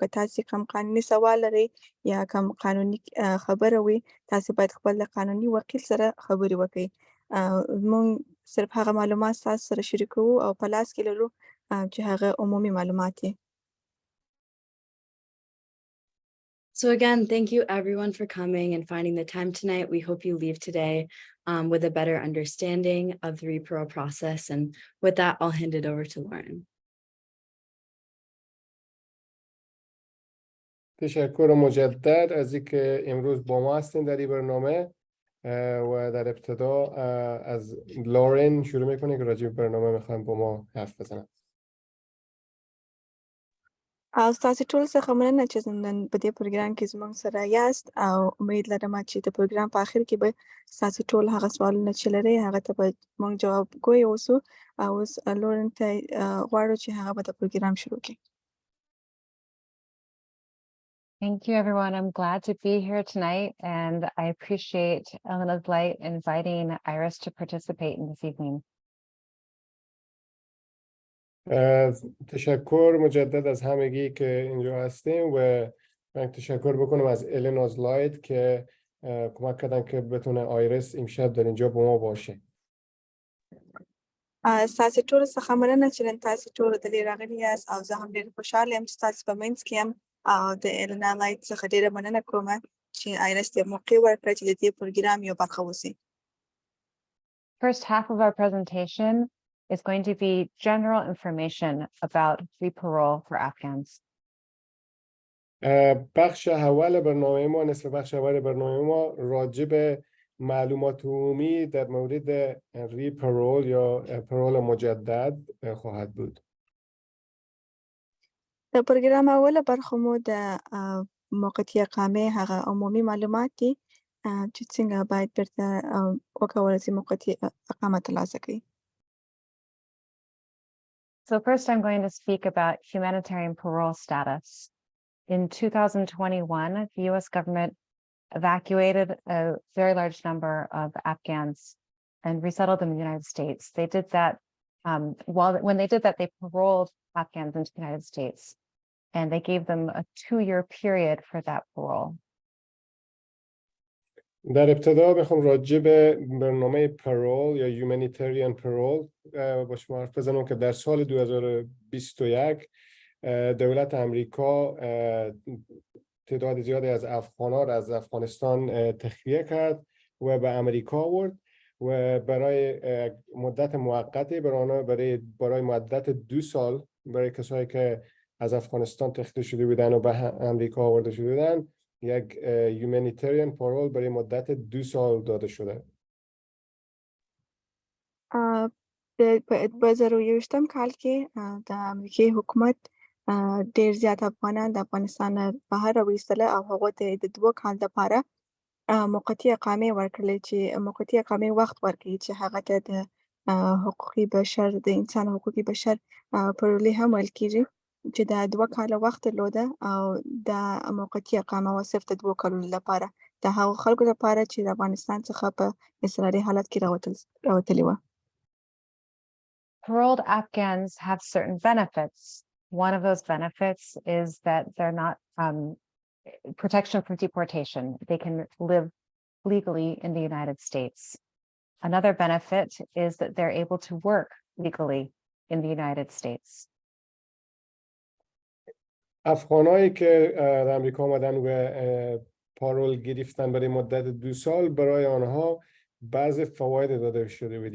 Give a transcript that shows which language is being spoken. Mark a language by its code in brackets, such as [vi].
[ps] که تاسې کوم قانوني سوال لرئ یا کوم قانوني خبره وي، تاسې باید خپل د قانوني وکیل سره خبرې وکړئ. موږ صرف هغه معلومات ستاسو سره شریکوو او په لاس کې لرو چې هغه عمومي معلومات دي. [en] So again, thank you everyone for coming and finding the time tonight. We hope you leave today with a better understanding of the Re-Parole process. And with that, I'll hand it over to Lauren. [fa] تشکر مجدد از اینکه امروز با ما هستین در این برنامه و در ابتدا از لورن شروع میکنه که راجع به برنامه میخوام با ما حرف بزنم. [ps] او ستاسو ټول څخه مننه چې نن په دې پروګرام کې زموږ سره یاست او امید لرم چې د پروګرام په اخر کې به ستاسو ټول هغه سوالونه چې لرئ هغه ته به موږ جواب کوی اوسو. او اوس لورن ته غواړو چې هغه به د پروګرام شروع کړي. [en] Thank you, everyone. I'm glad to be here tonight, and I appreciate Elena's Light inviting Iris to participate in this evening. [fa] تشکر مجدد از همگی که اینجا هستیم و من تشکر بکنم از الناز لایت که کمک کردن که بتونه آیرس امشب در اینجا با ما باشه. [ps] ستاسو ټول څخه مننه چې نن تاسو ټول دلته راغلي یاست او زه هم ډېر خوشاله یم چې تاسو په منځ کې یم او د النا لایت څخه ډېره مننه کوم چې آیرس ته موقع ورکړه چې د دې پروګرام یو برخه وسی. [en] First half of our presentation is going to be general information about Re-Parole for Afghans. [fa] بخش اول برنامه ما، نصف بخش اول برنامه ما راجع به معلومات عمومی در مورد ری-پرول یا پرول مجدد خواهد بود. [ps] د پروګرام اوله برخه مو د موقتي اقامه هغه عمومي معلومات دي چې څنګه باید بیرته وکولای شي موقتي اقامه ترلاسه کړي. [en] So first I'm going to speak about humanitarian parole status. In 2021, the US government evacuated a very large number of Afghans and resettled them in the United States. They did that, when they did that, they paroled Afghans into the United States, and they gave them a 2-year period for that parole. [fa] در ابتدا میخوام راجع به برنامه پرول یا humanitarian parole با شما حرف بزنم که در سال 2021 دولت امریکا تعداد زیادی از افغان‌ها را از افغانستان تخلیه کرد و به امریکا آورد و برای مدت موقتی برای مدت 2 سال برای کسایی که از افغانستان تخلیه شده بودن و به امریکا آورده شده بودن یک humanitarian parole برای مدت 2 سال داده شده. [ps] په 2021 کال کې د امریکای حکومت ډېر زیات افغانان د افغانستان بهر راوایستل او هغه ته د 2 کال لپاره موقتي اقامه ورکړل چې موقتي اقامه وخت ورکړي چې هغه ته د حقوقي بشر د انسان حقوقي بشر پرولې هم ویل کېږي چې د 2 کال وخت درلوده او د موقتي اقامه وصف د 2 کالو لپاره د هغو خلکو لپاره چې د افغانستان څخه په اضطراري حالت کې راوتلي وو. [en] Paroled Afghans have certain benefits. One of those benefits is that they're not protection from deportation. They can live legally in the United States. Another benefit is that they're able to work legally in the United States. [fa] افغانایی که در امریکا آمدن و پارول گرفتن برای مدت 2 سال، برای آنها بعض فواید داده شده بود.